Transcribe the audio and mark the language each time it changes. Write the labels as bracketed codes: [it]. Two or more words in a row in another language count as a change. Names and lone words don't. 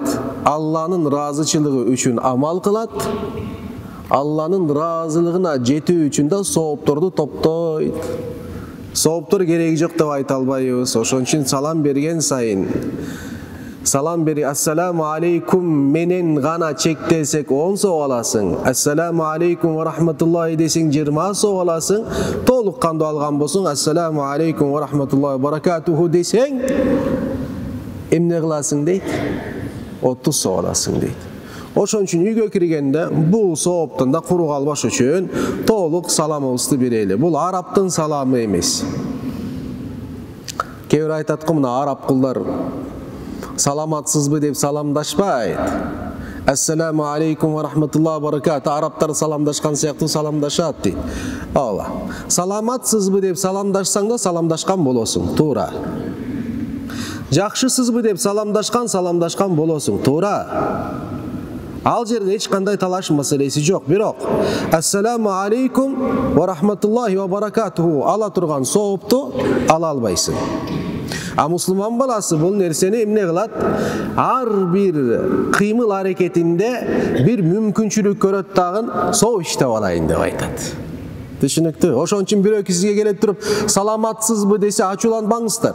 [ky] Алланын ыраазычылыгы үчүн амал кылат. Алланын ыраазылыгына жетүү үчүн да соопторду топтойт. Сооптор кереги жок деп айта албайбыз. Ошон үчүн салам берген сайын, салам бери [ar] السلام عليكم [ky] менен гана чектесек 10 соо аласың. [ar] السلام عليكم ورحمة الله [ky] десең 20 соо аласың. Толук кандуу алган болсоң [ar] السلام عليكم ورحمة الله وبركاته [ky] десең эмне кыласың дейт? 30 соо аласың дейт. Ошон үчүн үйгө киргенде бул сооптон да куру калбаш үчүн толук саламыбызды берели. Бул араптын саламы эмес. Кээ бир айтат го, мына араб кулдар саламатсызбы деп саламдашпайт. [ar] السلام عليكم ورحمة الله وبركاته. [ky] Арабтар саламдашкан сыяктуу саламдашат дейт. Ооба. Саламатсызбы деп саламдашсаң да саламдашкан болосуң, туура. Жакшысызбы деп саламдашкан болосуң, туура. Ал жерде эч кандай талаш маселеси жок. Бирок [ar] السلام عليكم ورحمة الله وبركاته [ky] ала турган соопту ала албайсың. А мусулман баласы бул нерсени эмне кылат? Ар бир кыймыл аракетинде бир мүмкүнчүлүк көрөт дагы, соо иштеп алайын деп айтат. Түшүнүктүү? Ошон үчүн бирөө сизге келип туруп саламатсызбы десе ачууланбаңыздар.